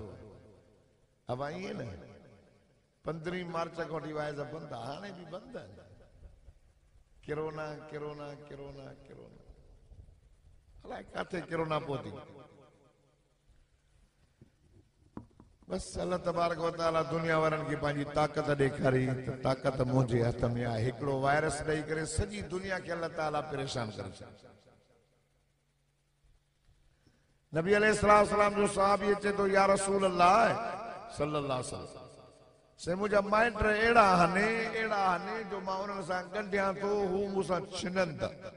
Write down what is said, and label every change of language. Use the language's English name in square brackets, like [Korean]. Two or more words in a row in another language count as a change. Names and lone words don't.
[Sindhi] अब ईअं न 15 मार्च खां वठी वाइज़ बंदि आहे, हाणे बि बंदि आहे। किरोना किरोना किरोना किरोना अलाए किथे किरोना पहुती। बस अल्लाह तबारक व तआला दुनिया वारनि खे पंहिंजी ताक़त ॾेखारी त ताक़त मुंहिंजे हथ में आहे। हिकिड़ो वायरस ॾेई करे सॼी दुनिया खे अल्लाह ताला परेशान करे छॾियो। नबी अलैहिस्सलाम जो सहाबी अचे तो [Arabic] يا رسول الله صلى الله عليه وسلم [Sindhi] से मुंहिंजा माइट अहिड़ा हने जो मां उन्हनि सां ॻंढियां थो, हू मूंसां छिननि था।